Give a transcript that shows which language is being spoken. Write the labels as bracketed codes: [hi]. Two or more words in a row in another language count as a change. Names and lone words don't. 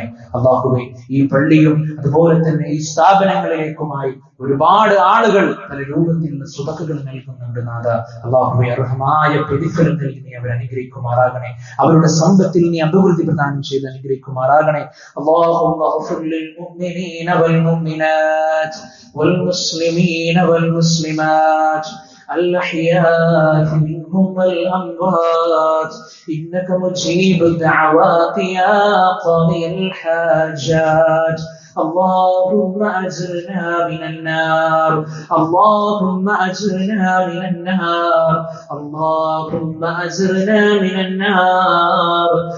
[ml] അല്ലാഹുവേ, ഈ പള്ളിയും അതുപോലെ തന്നെ ഈ സ്ഥാപനങ്ങളിലേക്കുമായി ഒരുപാട് ആളുകൾ പല രൂപത്തിലുള്ള സുബഹകൾ നൽകുന്നുണ്ട് നാഥ. അല്ലാഹുവേ, അർഹമായ പ്രതിഫലം നൽകി നീ അവരെ അനുഗ്രഹിക്കുമാറാകണേ. അവരുടെ സമ്പത്തിൽ നീ അഭിവൃദ്ധി പ്രദാനം ചെയ്ത് അനുഗ്രഹിക്കുമാറാകണേ. [ar] اللهم اغفر للمؤمنين والمؤمنات والمسلمين والمسلمات الأحياء منهم والأموات إنك مجيب الدعوات يا قاضي الحاجات. اللهم أجرنا من النار، اللهم أجرنا من النار، اللهم أجرنا من النار.